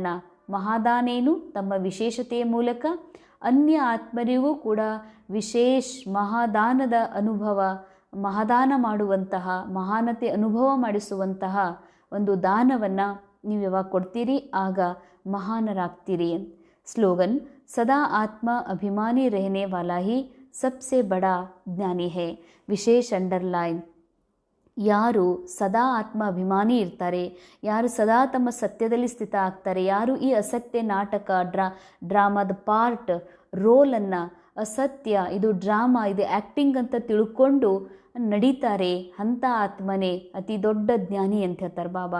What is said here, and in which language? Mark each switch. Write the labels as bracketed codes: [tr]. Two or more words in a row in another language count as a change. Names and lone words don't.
[kn] ಮಹಾದಾನೇನು ತಮ್ಮ ವಿಶೇಷತೆಯ ಮೂಲಕ ಅನ್ಯ ಆತ್ಮರಿಗೂ ಕೂಡ ವಿಶೇಷ ಮಹಾದಾನದ ಅನುಭವ, ಮಹಾದಾನ ಮಾಡುವಂತಹ, ಮಹಾನತೆ ಅನುಭವ ಮಾಡಿಸುವಂತಹ ಒಂದು ದಾನವನ್ನು ನೀವು ಯಾವಾಗ ಕೊಡ್ತೀರಿ ಆಗ ಮಹಾನರಾಗ್ತೀರಿ. [hi] ಸ್ಲೋಗನ್ सदा आत्म अभिमानी रहने वाला ही सबसे बड़ा ज्ञानी है. [kn] ವಿಶೇಷ ಅಂಡರ್ಲೈನ್. ಯಾರು ಸದಾ ಆತ್ಮ ಅಭಿಮಾನಿ ಇರ್ತಾರೆ, ಯಾರು ಸದಾ ತಮ್ಮ ಸತ್ಯದಲ್ಲಿ ಸ್ಥಿತ ಆಗ್ತಾರೆ, ಯಾರು ಈ ಅಸತ್ಯ ನಾಟಕ ಡ್ರಾಮಾದ ಪಾರ್ಟ್ ರೋಲನ್ನು, ಅಸತ್ಯ ಇದು ಡ್ರಾಮಾ, ಇದು ಆ್ಯಕ್ಟಿಂಗ್ ಅಂತ ತಿಳ್ಕೊಂಡು ನಡೀತಾರೆ, ಅಂಥ ಆತ್ಮನೇ ಅತಿ ದೊಡ್ಡ ಜ್ಞಾನಿ ಅಂತ ಹೇಳ್ತಾರೆ ಬಾಬಾ.